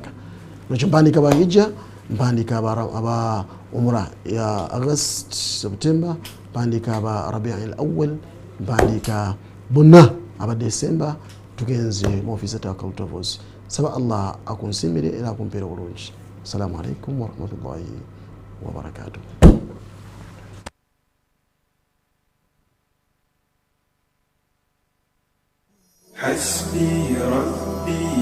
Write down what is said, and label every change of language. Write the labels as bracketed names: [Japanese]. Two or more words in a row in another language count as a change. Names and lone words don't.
[Ganda] Nakyo mpandiika bahijja mpandiika aba umra ya August September mpandiika aba Rabi'ul Awwal mpandiika bonna aba December tugenze mu office Tawakkal Travels. Saba Allah akunsimire era akumpeera obulungi. [Arabic] السلام عليكم ورحمة الله وبركاته. حسبي ربي